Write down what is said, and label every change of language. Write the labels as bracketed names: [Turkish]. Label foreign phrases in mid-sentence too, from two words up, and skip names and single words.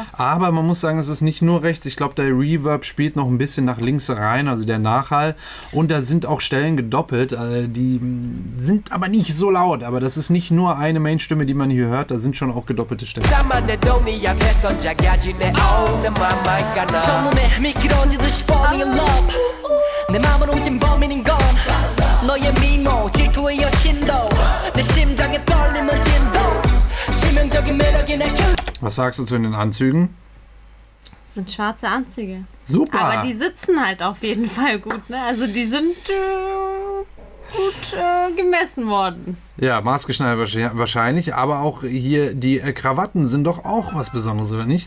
[German] Aber man muss sagen, es ist nicht nur rechts. Ich glaube, der Reverb spielt noch ein bisschen nach links rein, also der Nachhall. Und da sind auch Stellen gedoppelt. Die sind aber nicht so laut. Aber das ist nicht nur eine Mainstimme, die man hier hört. Da sind schon auch gedoppelte Stellen. [Korean] 미끄러지듯이 [English] falling in love [Korean] 내 맘을 훔친 범인인 건 너의 미모 질투의 여신도 내 심장의 떨림은 진도 치명적인 매력이 내 [German] Was sagst du zu den Anzügen? Das sind schwarze Anzüge. Super! Aber die sitzen halt auf jeden Fall gut, ne? Also die sind gut gemessen worden. Ja, maßgeschneidert wahrscheinlich. Aber auch hier die Krawatten sind doch auch was Besonderes, oder nicht?